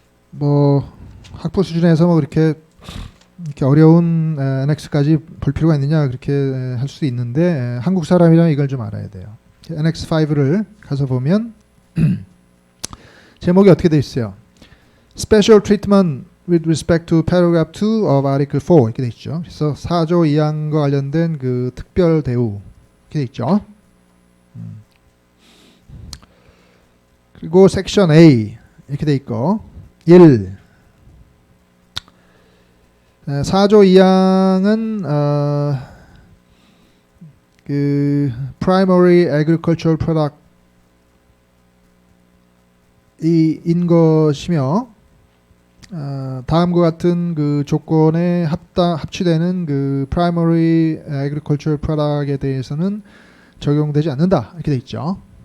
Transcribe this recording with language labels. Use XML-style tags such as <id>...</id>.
<ko>뭐 학부 수준에서 뭐 그렇게 이렇게 어려운 NX까지 볼 필요가 있느냐 그렇게 할 수도 있는데 한국 사람이라면 이걸 좀 알아야 돼요. NX5를 가서 보면 제목이 어떻게 돼 있어요?</ko> <en>Special treatment with respect to paragraph 2 of article 4</en> <ko>이렇게 돼 있죠. 그래서 4조 2항과 관련된 그 특별 대우 이렇게 돼 있죠. 그리고 섹션 A 이렇게 돼 있고 1 4조 2항은 그 primary agricultural product 인 것이며 다음과 같은 그 조건에 합치되는 그 primary agricultural product에 대해서는 적용되지 않는다 이렇게 돼 있죠.</ko>